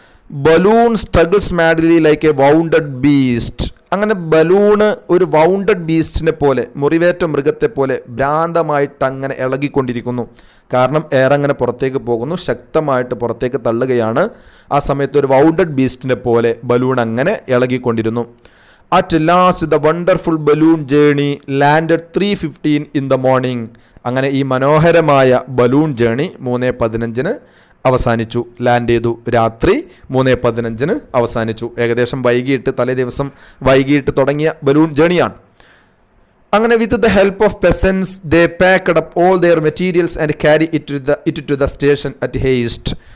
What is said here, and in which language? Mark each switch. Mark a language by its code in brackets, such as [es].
[en] Balloon struggles madly like a wounded beast. [ml] അങ്ങനെ balloon ഒരു wounded ബീസ്റ്റിനെ പോലെ, മുറിവേറ്റ മൃഗത്തെ പോലെ ഭ്രാന്തമായിട്ട് അങ്ങനെ ഇളകിക്കൊണ്ടിരിക്കുന്നു. കാരണം എയർ അങ്ങനെ പുറത്തേക്ക് പോകുന്നു, ശക്തമായിട്ട് പുറത്തേക്ക് തള്ളുകയാണ്. ആ സമയത്ത് ഒരു വൗണ്ടഡ് ബീസ്റ്റിനെ പോലെ ബലൂൺ അങ്ങനെ ഇളകിക്കൊണ്ടിരുന്നു. [en] At last the wonderful balloon journey landed 3:15 in the morning. [ml] അങ്ങനെ ഈ മനോഹരമായ ബലൂൺ ജേണി 3:15 അവസാനിച്ചു. ലാൻഡ് ചെയ്തു. രാത്രി 3:15 അവസാനിച്ചു. ഏകദേശം വൈകിട്ട്, തലേ ദിവസം വൈകിട്ട് തുടങ്ങിയ ബലൂൺ ജേണിയാണ്. [en] അങ്ങനെ with the help of peasants they packed up all their materials and carry it to the station at haste.